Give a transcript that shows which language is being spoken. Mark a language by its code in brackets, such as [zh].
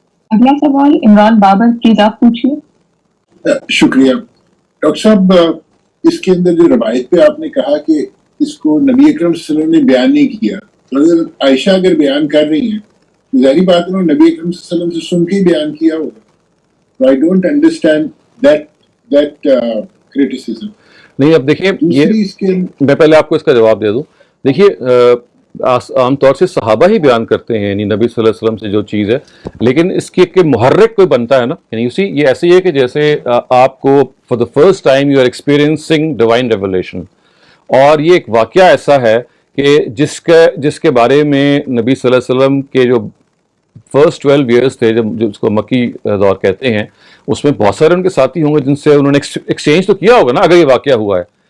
[ur] اگلا سوال عمران بابر، پلیز آپ پوچھیے. شکریہ ڈاکٹر صاحب. اس کے اندر جو روایت پہ آپ نے کہا کہ اس کو نبی اکرم صلی اللہ علیہ وسلم نے بیان نہیں کیا، اگر عائشہ اگر بیان کر رہی ہیں تو ظاہری بات انہوں نے نبی اکرم صلی اللہ علیہ وسلم سے سن کے ہی بیان کیا ہوگا. [en] I don't understand that criticism. [ur] نہیں اب دیکھیے یہ میں پہلے آپ کو اس کا جواب دے دوں. دیکھیے عام طور سے صحابہ ہی بیان کرتے ہیں یعنی نبی صلی اللہ علیہ وسلم سے جو چیز ہے، لیکن اس کی ایک محرک کوئی بنتا ہے نا. یعنی اسی یہ ایسے ہی ہے کہ جیسے آپ کو [en] for the first time you are experiencing divine revelation, [ur] اور یہ ایک واقعہ ایسا ہے کہ جس کے بارے میں نبی صلی اللہ علیہ وسلم کے جو فرسٹ 12 ایئرس تھے جو اس کو مکی دور کہتے ہیں، اس میں بہت سارے ان کے ساتھی ہوں گے جن سے انہوں نے ایکسچینج تو کیا ہوگا نا اگر یہ واقعہ ہوا ہے.